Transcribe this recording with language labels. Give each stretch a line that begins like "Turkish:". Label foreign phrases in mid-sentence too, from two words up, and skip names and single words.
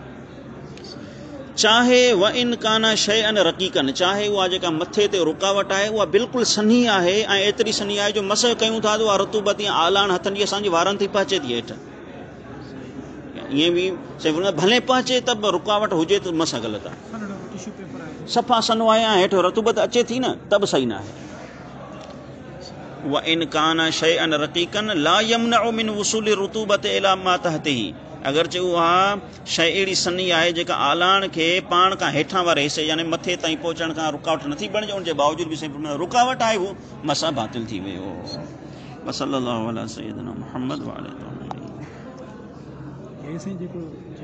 Sindhi: चाहे
Arabic: وإن كان شيئا رقيقا,
Sindhi: चाहे उहा जेका मथे ते रुकावट आहे उहा बिल्कुलु सन्ही आहे ऐं एतिरी सन्ही आहे जो मसह कयूं था त उहा रतूबत या आलाण हथनि जी असांजे वारनि ते पहुचे थी हेठि, ईअं बि भले पहुचे त बि रुकावट हुजे त मसह ग़लति आहे, सफ़ा सन्हो आहे ऐं हेठि रतूबत अचे थी न त बि सही न आहे।
Arabic: وإن كان شيئا رقيقا لا يمنع من وصول الرطوبة إلى ما تحته,
Sindhi: अगरचे उहा शइ अहिड़ी सन्ही आहे जेका आलाण खे पाण खां हेठां वारे हिसे यानी मथे ताईं पहुचण खां रुकावट नथी बणिजे, उनजे बावजूद बि साईं रुकावट आहे उहो मसा बातिल थी वियो।
Arabic: صلى الله على سيدنا محمد وعلى آله.